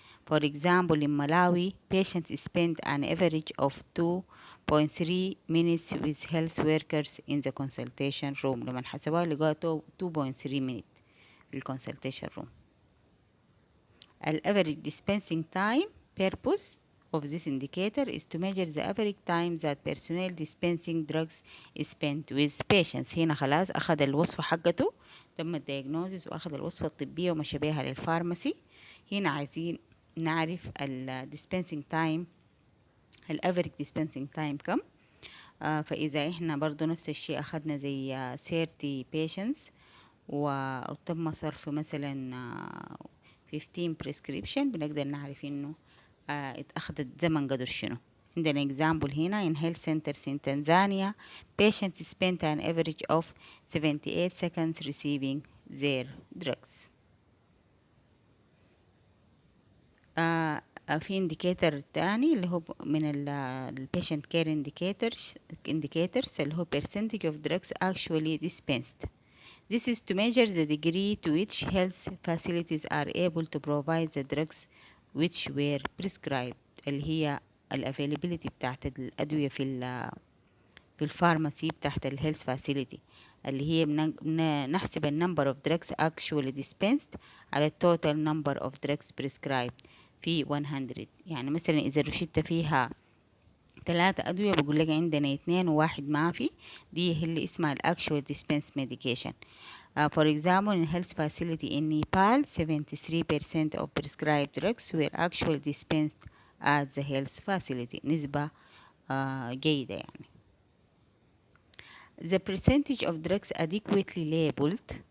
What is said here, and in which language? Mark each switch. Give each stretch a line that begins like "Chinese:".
English: For example, in Malawi, patients spend an average of 2.3 minutes with health workers in the consultation room.
Arabic: لما حسبوها لقوا 2.3 minutes في consultation room.
English: The average dispensing time purpose of this indicator is to measure the average time that personnel dispensing drugs spend with patients.
Arabic: هنا خلاص أخذ الوصفة حقته تم الدياغنوزيس وأخذ الوصفة الطبية ومشى بيها للفارماسي. هنا عايزين نعرف ال dispensing time ال
English: average dispensing time
Arabic: كم. فإذا إحنا برضو نفس الشيء أخذنا زي 30 patients وتم صرف مثلا 15 prescription بنقدر نعرف إنه اتأخذت زمن قدر شنو. عندنا
English: example هنا in health centers in Tanzania patients spent an average of 78 seconds receiving their drugs. في indicator
Arabic: تاني اللي هو من ال
English: patient care indicators اللي هو percentage of drugs actually dispensed. This is to measure the degree to which health facilities are able to provide the drugs which were prescribed
Arabic: اللي هي availability بتاعت الأدوية في الفارماسي بتاعت الهيلث فاسيلتي اللي هي نحسب number of drugs actually dispensed على total number of drugs prescribed في 100. يعني مثلا إذا الروشتة فيها 3 أدوية بقول لك عندنا 2 وواحد ما في دي هي اللي اسمها actual dispensed medication.
English: For example, in health facility in Nepal, 73% of prescribed drugs were actually dispensed at the health facility.
Arabic: نسبة جيدة يعني.
English: The percentage of drugs adequately labeled.